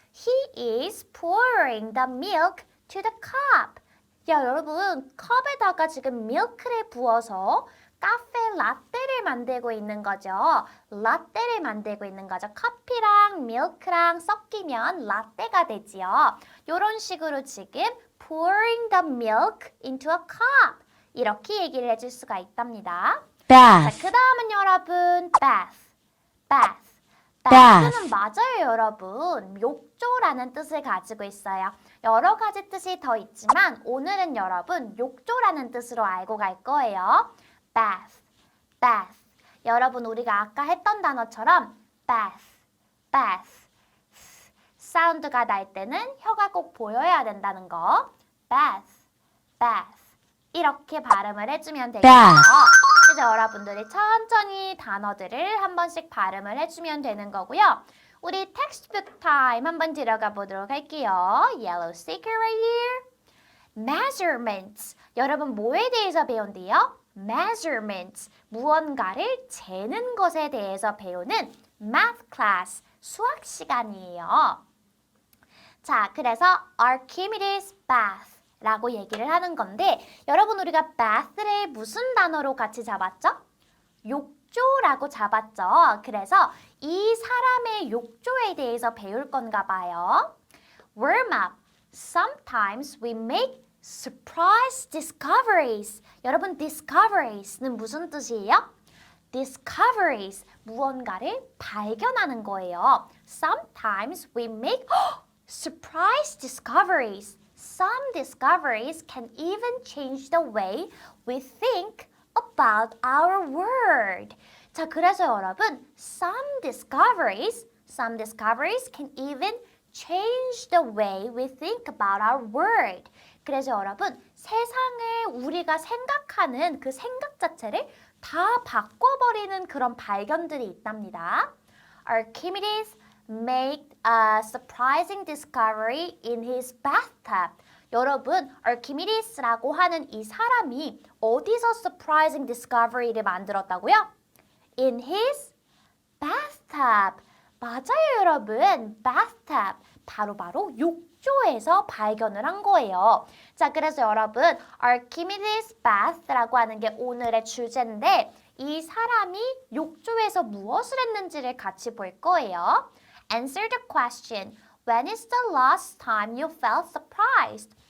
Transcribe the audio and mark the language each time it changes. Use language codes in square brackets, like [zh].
[en] He is pouring the milk to the cup. [ko] 야, 여러분, 컵에다가 지금 밀크를 부어서 카페 라떼를 만들고 있는 거죠. 라떼를 만들고 있는 거죠. 커피랑 밀크랑 섞이면 라떼가 되지요. 이런 식으로 지금 [en] pouring the milk into a cup. [ko] 이렇게 얘기를 해줄 수가 있답니다. 자, [en] bath, [ko] 그 다음은 여러분, bath. [en] bath. [ko] bath는 맞아요, 여러분. 욕조라는 뜻을 가지고 있어요. 여러 가지 뜻이 더 있지만 오늘은 여러분 욕조라는 뜻으로 알고 갈 거예요. [en] bath. [ko] 여러분 우리가 아까 했던 단어처럼 bath. 사운드가 날 때는 혀가 꼭 보여야 된다는 거. [en] bath. [ko] 이렇게 발음을 해주면 되겠죠. [en] bath. [ko] 그래서 여러분들이 천천히 단어들을 한 번씩 발음을 해주면 되는 거고요. 우리 텍스트북 타임 한번 들어가 보도록 할게요. [en] Yellow sticker right here. Measurements. [ko] 여러분 뭐에 대해서 배운대요? [en] Measurements. [ko] 무언가를 재는 것에 대해서 배우는 [en] math class. [ko] 수학 시간이에요. 자, 그래서 Archimedes bath 라고 얘기를 하는 건데 여러분 우리가 bath를 무슨 단어로 같이 잡았죠? 욕조라고 잡았죠. 그래서 이 사람의 욕조에 대해서 배울 건가 봐요. [en] Warm up. Sometimes we make surprise discoveries. [ko] 여러분 discoveries는 무슨 뜻이에요? [en] discoveries. [ko] 무언가를 발견하는 거예요. [en] Sometimes we make surprise discoveries. Some discoveries can even change the way we think about our world. [ko] 자, 그래서 여러분, [en] some discoveries can even change the way we think about our world. [ko] 그래서 여러분, 세상을 우리가 생각하는 그 생각 자체를 다 바꿔버리는 그런 발견들이 있답니다. [en] Archimedes made a surprising discovery in his bathtub. [ko] 여러분, 아르키미디스라고 하는 이 사람이 어디서 [en] surprising discovery [ko] 를 만들었다고요? [en] In his bathtub. [ko] 맞아요, 여러분. [en] bathtub. [ko] 바로 욕조에서 발견을 한 거예요. 자, 그래서 여러분, Archimedes bath라고 하는 게 오늘의 주제인데 이 사람이 욕조에서 무엇을 했는지를 같이 볼 거예요. [en] Answer the question. When is the last time you felt surprised?